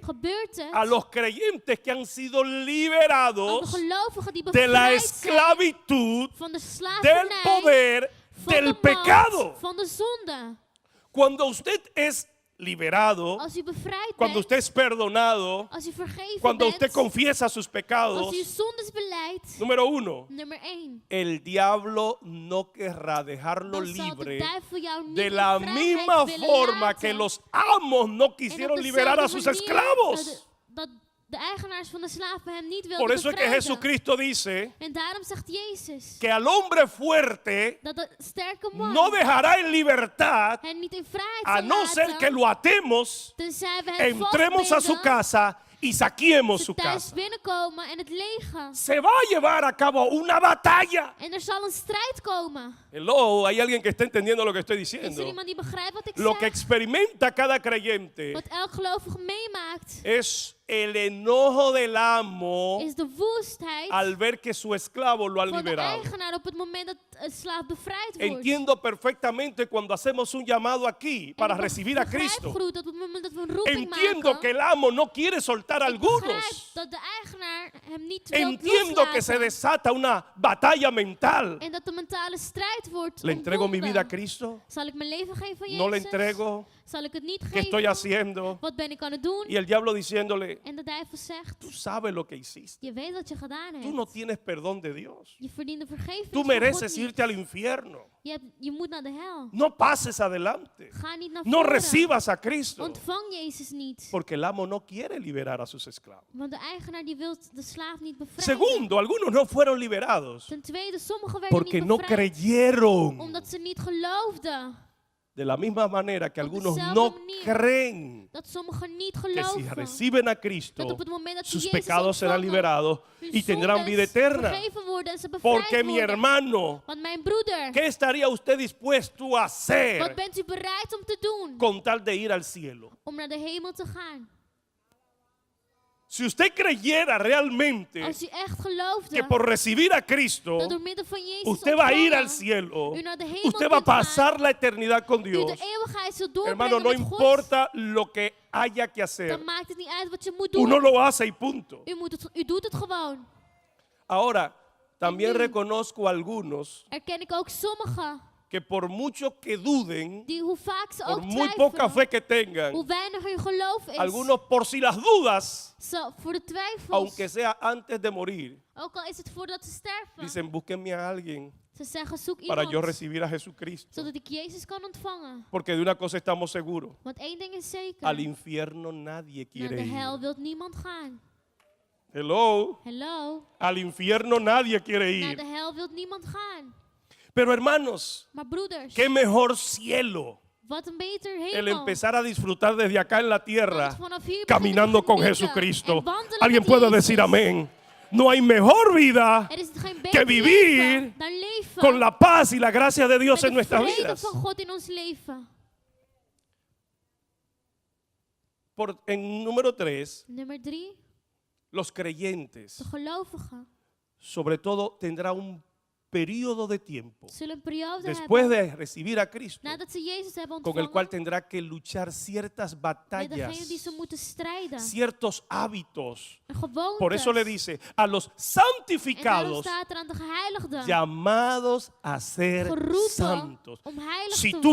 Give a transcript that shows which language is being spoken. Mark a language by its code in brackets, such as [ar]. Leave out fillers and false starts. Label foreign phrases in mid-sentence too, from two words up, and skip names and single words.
[nl] gebeurt [es] a [nl] het [es] los creyentes que han sido [nl] aan de [es] liberados [nl] gelovigen die [es] de la [nl] bevrijd zijn [es] esclavitud [nl] van de [es] del [nl] slavernij, [es] poder [nl] van de [es] del [nl] macht, [es] pecado. [nl] van de zonde. [es] Cuando usted es liberado, [nl] Als u bevrijd [es] cuando [nl] bent, [es] usted es perdonado, [nl] als u vergeven [es] cuando [nl] bent, [es] usted confiesa sus [nl] als [es] pecados, [nl] u zondes beleidt, [es] número 1, [nl] nummer 1, [es] el diablo no querrá dejarlo [nl] dan zal de [es] libre [nl] duivel jou niet [es] de [nl] in [es] la [nl] vrijheid [es] misma [nl] willen [es] forma [nl] laten. [es] que los amos no [nl] En op [es] quisieron liberar a [nl] dezelfde [es] sus [nl] manier [es] esclavos. [nl] dat de eigenaars van de slaven hem niet wilden [es] Por eso es que [nl] bevrijden. [es] Jesucristo dice [nl] En daarom zegt Jezus [es] que al hombre fuerte [nl] dat de sterke man [es] no dejará en libertad [nl] hen niet in vrijheid [es] a [nl] zal [es] no ser [nl] laten, [es] que lo atemos, [nl] tenzij we hem [es] entremos a su [nl] vastbinden, [es] casa y saqueemos [nl] ze [es] su [nl] thuis [es] casa. [nl] binnenkomen en het legen. [es] Se va a llevar a cabo una batalla. [nl] En er zal een strijd komen. [es] Hello, hay alguien que está entendiendo lo que estoy [nl] Is er [es] diciendo. [nl] iemand die begrijpt wat ik [es] Lo que [nl] zeg? [es] experimenta cada creyente [nl] Wat elk gelovige meemaakt, [es] es el enojo del amo [nl] is de woestheid [es] al ver que su esclavo lo ha [nl] van de [es] liberado. [nl] eigenaar op het moment dat een slaaf bevrijd wordt. [es] Entiendo perfectamente cuando hacemos un llamado aquí para [nl] En ik [es] recibir a [nl] begrijp [es] Cristo. [nl] goed dat op het moment dat we een roeping [es] Entiendo [nl] maken, [es] que el amo no quiere soltar a [nl] ik begrijp [es] algunos. [nl] dat de eigenaar hem niet wil [es] Entiendo que se [nl] loslaten. [es] desata una batalla mental. [nl] En dat de mentale strijd wordt [es] ¿Le entrego mi vida a [nl] ontbonden. [es] Cristo? [nl] Zal ik mijn leven geven aan Jezus? [es] ¿No le entrego? [nl] Zal ik het niet [es] ¿Qué estoy [nl] geven? [es] haciendo? [nl] Wat ben ik aan het doen? [es] Y el diablo diciéndole, [nl] En de duivel zegt, [es] tú sabes lo que hiciste. [nl] je weet wat je gedaan [es] Tú no [nl] hebt. [es] tienes perdón de Dios. [nl] Je verdient de vergevenis [es] Tú [nl] van God [es] mereces [nl] niet. [es] irte al infierno. [nl] Je moet naar de hel. [es] No pases adelante. [nl] Ga niet naar [es] No [nl] voren. [es] recibas a Cristo. [nl] Ontvang Jezus niet. [es] Porque el amo no quiere liberar a sus esclavos. [nl] Want de eigenaar die wil de slaaf niet bevrijden. [es] Segundo, algunos no fueron liberados [nl] Ten tweede, sommigen werden [es] porque [nl] niet [es] no [nl] bevrijd. [es] creyeron. [nl] Omdat ze niet geloofden. [es] De la misma manera que [nl] Op [es] algunos [nl] dezelfde [es] no [nl] manier [es] creen [nl] Dat sommigen niet [es] que si [nl] geloven. [es] reciben a Cristo, [nl] Dat op het moment dat ze [es] sus [nl] Jezus [es] pecados serán [nl] ontvangen, [es] liberados [nl] hun [es] y tendrán vida [nl] zondes [es] eterna. [nl] vergeven worden en ze bevrijd [es] Porque mi [nl] worden. [es] hermano, [nl] Want mijn broeder, [es] ¿qué estaría usted dispuesto a [nl] wat [es] hacer [nl] bent u bereid om te doen? [es] con tal de ir al cielo? [nl] Om naar de hemel te gaan. [es] Si usted creyera realmente [nl] Als u echt geloofde [es] que por recibir a Cristo [nl] dat door middel van Jezus [es] usted va a ir al [nl] ontvangen, [es] cielo, [nl] u naar de hemel [es] usted va a [nl] kunt gaan, [es] pasar la eternidad con [nl] u [es] Dios. [nl] de eeuwigheid zult [es] Hermano, [nl] doorbrengen [es] no [nl] met God, [es] importa lo que haya que hacer, [nl] dan maakt het niet uit wat je moet doen. [es] uno lo hace y punto. [nl] U doet het gewoon. [es] Ahora, también [nl] nu- [es] reconozco a algunos [nl] Erken ik ook sommigen [es] que por mucho que duden, [nl] die hoe vaak ze [es] por [nl] ook [es] muy poca fe [nl] twijfelen, [es] que tengan, [nl] hoe weinig hun geloof is, [es] algunos por si las dudas, [nl] zo, voor de twijfels, [es] aunque sea antes de morir, [nl] ook al is het voordat ze sterven, [es] dicen, búsquenme a alguien [nl] ze zeggen zoek [es] para yo [nl] iemand, [es] recibir a Jesucristo. [nl] zodat ik Jezus kan ontvangen. [es] Porque de una cosa estamos seguros, [nl] Want één ding is zeker, [es] al infierno nadie [nl] naar [es] quiere [nl] de [es] ir. [nl] hel wil niemand gaan. [es] Hello, [nl] Hello, [es] al infierno nadie quiere [nl] naar [es] ir. [nl] de hel wil niemand gaan. [es] Pero hermanos, [nl] Maar broeders, [es] qué mejor cielo [nl] wat een beter [es] el [nl] hemel. [es] empezar a disfrutar desde acá en la tierra, [nl] Want vanaf hier [es] caminando [nl] beginnen [es] con [nl] te genieten [es] Jesucristo. [nl] en wandelen [es] Alguien [nl] met [es] puede [nl] Jezus. [es] decir amén. No hay mejor vida [nl] Er is geen [es] que [nl] beter [es] vivir [nl] leven dan leven [es] con la paz y la gracia de Dios [nl] met [es] en [nl] de [es] nuestras [nl] vrede [es] vidas. [nl] van God in ons leven. [es] En número 3, [nl] Nummer 3, [es] los creyentes, [nl] de gelovigen [es] sobre todo, tendrá un periodo de tiempo [nl] zullen een periode [es] después [nl] hebben [es] de recibir a Cristo, [nl] nadat ze Jezus hebben [es] con el cual [nl] ontvangen [es] tendrá que luchar ciertas [nl] met [es] batallas, [nl] degene die ze moeten strijden. [es] ciertos hábitos. [nl] En gewoontes. [es] Por eso le dice a los [nl] En daarom [es] santificados, [nl] staat er aan de geheiligden [es] llamados a ser [nl] geroepen [es] santos. [nl] om heilig [es] Si [nl] te